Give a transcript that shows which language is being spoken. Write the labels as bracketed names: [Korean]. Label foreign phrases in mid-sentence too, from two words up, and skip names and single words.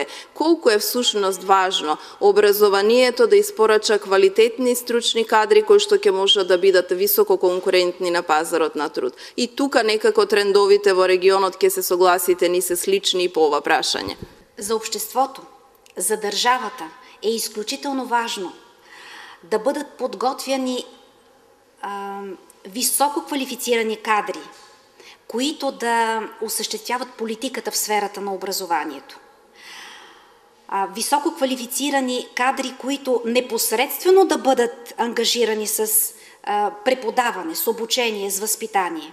[Macedonian] Колку е всушност важно образованието да испорача квалитетни стручни кадри кои што ќе можат да бидат високо конкурентни на пазарот на труд. И тука некако трендовите во регионот ќе се согласите ни се слични и по ова прашање. [Bulgarian] За обществото, за државата е исклучително важно да бъдат подготвяни високо квалифицирани кадри, които да осъществяват политиката в сферата на образованието. Високо квалифицирани кадри, които непосредствено да бъдат ангажирани с преподаване, с обучение, с възпитание.